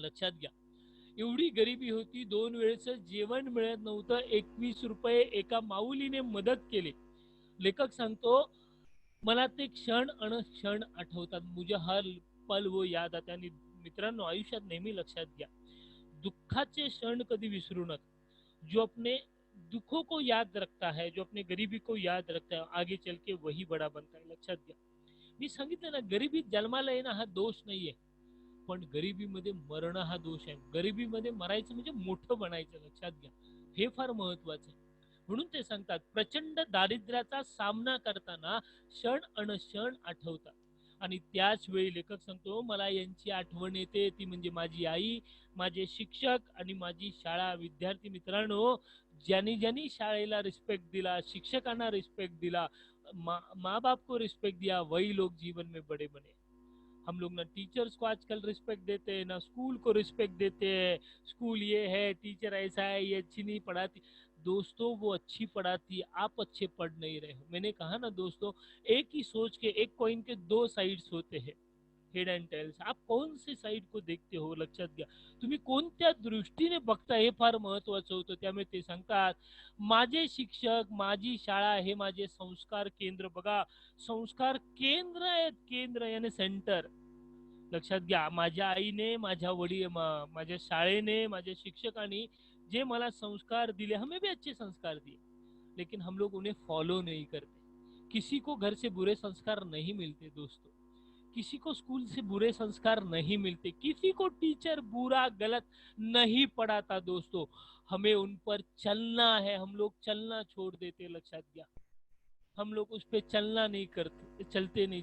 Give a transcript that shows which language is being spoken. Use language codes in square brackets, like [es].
[mr] लक्षात घ्या, एवढी गरिबी होती, 2 वेळचं जेवण मिळत नव्हतं, 21 रुपये एका माऊलीने मदत केली। लेखक सांगतो मला ते क्षण क्षण आठवतात, [hi] मुझे हर पल वो याद आते। [mr] आणि मित्रांनो, आयुष्यात नेहमी लक्षात घ्या, दुःखाचे क्षण कधी विसरू नका। [hi] जो अपने दुखों को याद रखता है, जो अपने गरीबी को याद रखता है, आगे चल के वही बड़ा बनता है। [mr] लक्षात घ्या, मी सांगितलं ना, गरिबीत जन्माला येणं हा दोष नाहीये, पण गरिबीमध्ये मरणं हा दोष आहे। गरिबीमध्ये मरायचं म्हणजे मोठं बनायचं, लक्षात घ्या, हे फार महत्वाचं आहे। म्हणून ते सांगतात प्रचंड दारिद्र्याचा सामना करताना क्षण क्षण आठवतात। आणि त्याच वेळी लेखक सांगतो मला यांची आठवण येते, ती म्हणजे माझी आई, माझे शिक्षक आणि माझी शाळा। विद्यार्थी मित्रांनो, ज्यांनी ज्यांनी शाळेला रिस्पेक्ट दिला, [hi] शिक्षकांना रिस्पेक्ट दिला, माँ बाप को रिस्पेक्ट दिया, वही लोग जीवन में बड़े बने। हम लोग ना टीचर्स को आजकल रिस्पेक्ट देते हैं, ना स्कूल को रिस्पेक्ट देते हैं। स्कूल ये है, टीचर ऐसा है, ये अच्छी नहीं पढ़ाती। दोस्तों वो अच्छी पढ़ाती, आप अच्छे पढ़ नहीं रहे हो। मैंने कहा ना दोस्तों, एक ही सोच के, एक कॉइन के 2 साइड्स होते हैं, हेड अँड टेल्स। आप कौन सी साइड को देखते हो, [mr] लक्षात घ्या, तुम्ही कोणत्या दृष्टीने बघता हे फार महत्वाचं होतं। त्यामुळे ते सांगतात माझे शिक्षक, माझी शाळा हे माझे संस्कार केंद्र। बघा, संस्कार केंद्र आहेत, केंद्र याने सेंटर। लक्षात घ्या, माझ्या आईने, माझ्या शाळेने, माझ्या शिक्षकांनी जे मला संस्कार दिले, [hi] हमें भी अच्छे संस्कार दिए, लेकिन हम लोग उन्हें फॉलो नहीं करते। किसी को घर से बुरे संस्कार नहीं मिलते दोस्तों, किसी को स्कूल से बुरे संस्कार नहीं मिलते, किसी को टीचर बुरा गलत नहीं पढ़ाता दोस्तों, हमें उन पर चलना है। हम लोग चलना छोड़ देते, [mr] लक्षात घ्या, [hi] हम लोग उस पर चलना नहीं करते, चलते नहीं।